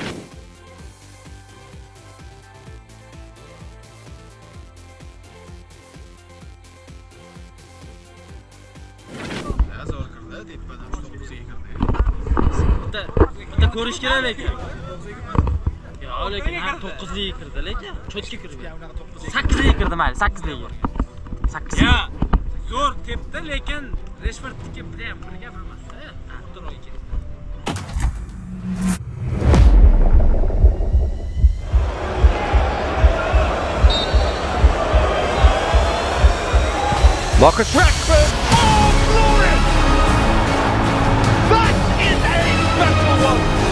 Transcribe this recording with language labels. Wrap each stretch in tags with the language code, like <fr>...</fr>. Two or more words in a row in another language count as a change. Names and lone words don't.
<uz>Bitta ko'rish kerak lekin. Yo'q, lekin 9 liga kirdi lekin. Cho'tga kirdi. 8 liga kirdi, mayli, 8 liga. 8. Ya, zo'r tepdi, lekin Rashfordga prям birga bilmasdi. To'g'ri ekan. Marcus Rashford!</uz> <en>Oh, glorious! That is a special one!</en>